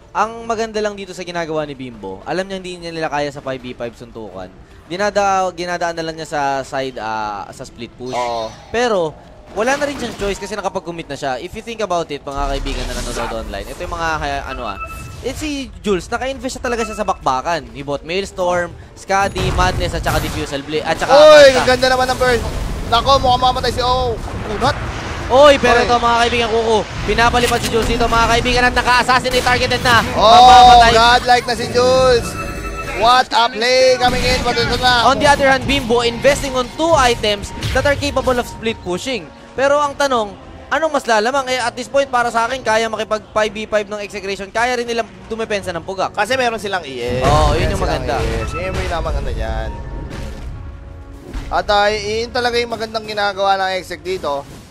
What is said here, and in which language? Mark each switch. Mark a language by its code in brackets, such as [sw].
[tl] Ang maganda lang dito sa ginagawa ni Bimbo, alam niya hindi niya nila kaya sa 5v5 suntukan. Ginadaan na lang niya sa side, sa split push. Pero, wala na rin siyang choice kasi nakapag-commit na siya. [en] If you think about it, [tl] mga kaibigan na nanonood online, ito yung mga, si Jules, naka-invest talaga siya sa bakbakan. [en] He bought Maelstrom, Skadi, Madness, [tl] at saka [en] Diffusal Blade, at saka [tl] ganda naman ng burst. Nako, mukhang mamatay si Kunot. Pero ito mga kaibigan, Kuku, pinapalipad si Jules dito mga kaibigan at naka-assassinate targeted na. [en] Godlike na si Jules. What a play coming in. On the other hand, Bimbo investing on 2 items that are capable of split pushing. [tl] Pero ang tanong, anong mas lalamang? [en] At this point, [tl] para sa akin, kaya makipag 5v5 ng execution. Kaya rin nilang dumepensa ng pugak. Kasi meron silang ES. Yun yung maganda. Siyempre naman yan. At yun talaga yung magandang ginagawa ng exec dito.